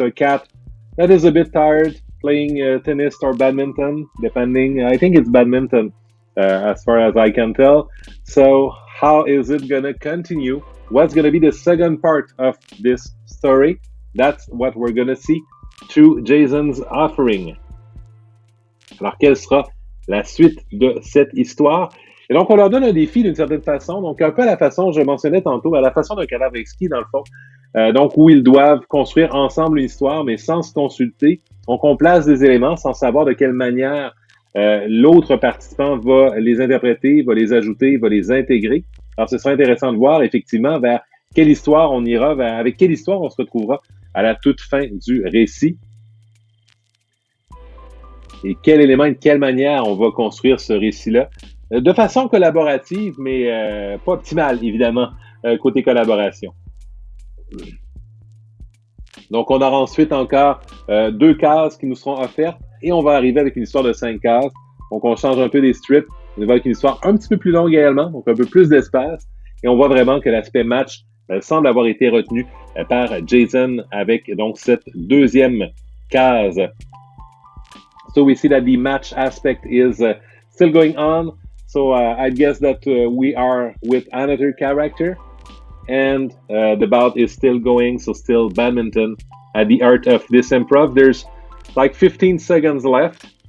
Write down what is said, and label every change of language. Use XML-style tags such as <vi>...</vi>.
<en>A cat that is a bit tired, playing tennis or badminton, depending. I think it's badminton, as far as I can tell. So how is it gonna continue? What's gonna be the second part of this story? That's what we're gonna see through Jason's offering.</en> <fr>Alors, quelle sera la suite de cette histoire? Et donc, on leur donne un défi d'une certaine façon. Donc, un peu à la façon, je mentionnais tantôt, à la façon d'un cadavre exquis, dans le fond. Donc, où ils doivent construire ensemble une histoire, mais sans se consulter. Donc, on place des éléments sans savoir de quelle manière l'autre participant va les interpréter, va les ajouter, va les intégrer. Alors, ce sera intéressant de voir, effectivement, vers quelle histoire on ira, avec quelle histoire on se retrouvera à la toute fin du récit. Et quel élément et de quelle manière on va construire ce récit-là. De façon collaborative, mais pas optimale, évidemment, côté collaboration. Donc, on aura ensuite encore 2 cases qui nous seront offertes et on va arriver avec une histoire de 5 cases. Donc, on change un peu des strips. On va avec une histoire un petit peu plus longue également, donc un peu plus d'espace. Et on voit vraiment que l'aspect match semble avoir été retenu par Jason avec donc cette deuxième case.</fr> <en>So we see that the match aspect is still going on. So I guess that we are with another character, and the bout is still going. So still badminton at the art of this improv. There's like 15 seconds left.</en>